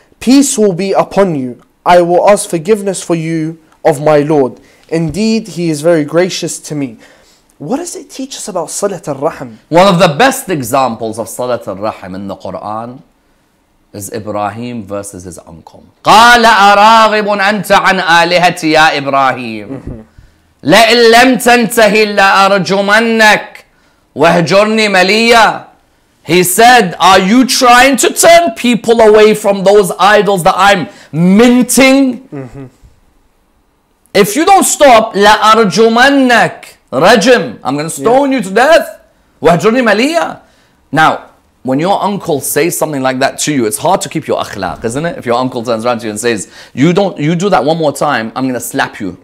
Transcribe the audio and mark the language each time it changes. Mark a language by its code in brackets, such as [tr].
[en] Peace will be upon you. I will ask forgiveness for you of my Lord. Indeed, He is very gracious to me. What does it teach us about Salat al-Rahim? One of the best examples of Salat al-Rahim in the Quran is Ibrahim versus his uncle. [ar] قال أراغب أنت عن آلهتي يا إبراهيم لئن لم تنتهي لأرجمنك وهجرني مليا. [en] He said, are you trying to turn people away from those idols that I'm minting? If you don't stop, لأرجمنك, rajm, I'm going to stone you to death. [ar] وهجرني مليا. [en] Now, when your uncle says something like that to you, it's hard to keep your akhlaq, isn't it? If your uncle turns around to you and says, you do that one more time, I'm going to slap you.